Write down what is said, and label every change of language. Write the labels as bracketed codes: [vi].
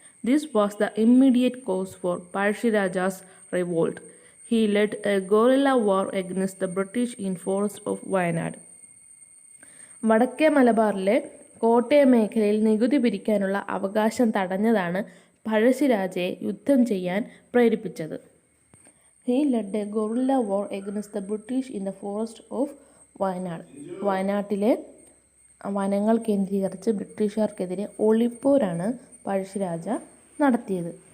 [en] This was the immediate cause for Pazhassiraja's revolt. He led a guerrilla war against the British in forest of Wayanad. [ml] വടക്കേ മലബാറിലെ കോട്ടയം മേഖലയിൽ നികുതി പിരിക്കാനുള്ള അവകാശം തടഞ്ഞതാണ് പഴശ്ശിരാജയെ യുദ്ധം ചെയ്യാൻ പ്രേരിപ്പിച്ചത്. [en] He led a guerrilla war against the British in the forest of Wayanad. [ml] വയനാട്ടിലെ വനങ്ങൾ കേന്ദ്രീകരിച്ച് ബ്രിട്ടീഷുകാർക്കെതിരെ ഒളിപ്പോരാണ് പഴശ്ശിരാജ നടത്തിയത്.